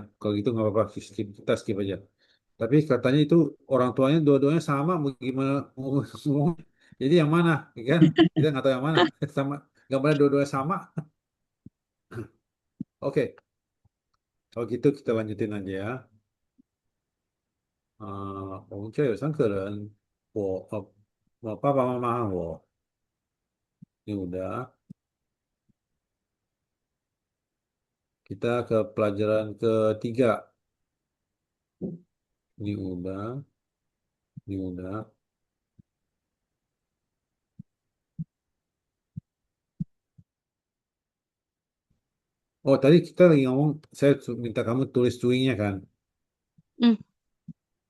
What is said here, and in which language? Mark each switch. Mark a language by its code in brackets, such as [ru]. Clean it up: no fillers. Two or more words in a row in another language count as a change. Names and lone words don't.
[id] Kalau gitu nggak apa-apa skip, kita skip aja. Tapi katanya itu orang tuanya dua-duanya sama mau gimana ngomong. Jadi yang mana, ya kan? Kita nggak tahu yang mana sama nggak boleh dua-duanya sama. Oke, kalau gitu kita lanjutin aja ya. [zh] 我们家有3个人，我爸爸妈妈和我， [id] ya udah. Kita ke pelajaran ketiga. Ini udah, ini udah. Oh, tadi kita lagi ngomong, saya minta kamu tulis doingnya kan?